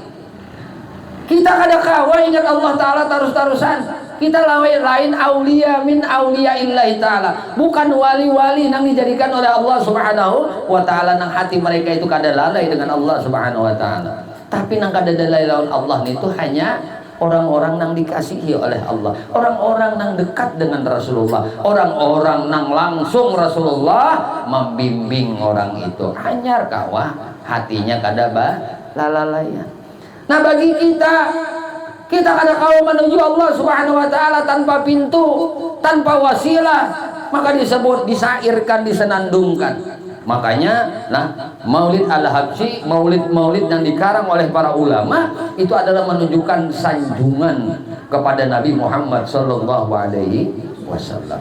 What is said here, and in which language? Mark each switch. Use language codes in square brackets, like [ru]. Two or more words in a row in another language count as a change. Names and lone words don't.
[bjn] Kita kada kawa ingat Allah Ta'ala terus-terusan. [ar] Kita lain أولياء من أولياء الله تعالى. [id] Bukan wali-wali yang dijadikan oleh Allah [ar] سبحانه وتعالى, [id] nang hati mereka itu kada lalai dengan Allah [ar] سبحانه وتعالى. [id] Tapi nang kada lalai lawan Allah itu hanya orang-orang yang dikasihi oleh Allah, orang-orang yang dekat dengan Rasulullah, orang-orang yang langsung Rasulullah membimbing orang itu. [bjn] Hanyar kawa hatinya kada lalalayan. [id] Nah bagi kita kada kau menuju Allah [ar] سبحانه وتعالى [id] tanpa pintu, tanpa wasilah, maka disebut disairkan, disenandungkan. Makanya nah Maulid Al-Habsyi, maulid yang dikarang oleh para ulama itu adalah menunjukkan sanjungan kepada Nabi Muhammad [ar] صلى الله عليه وسلم.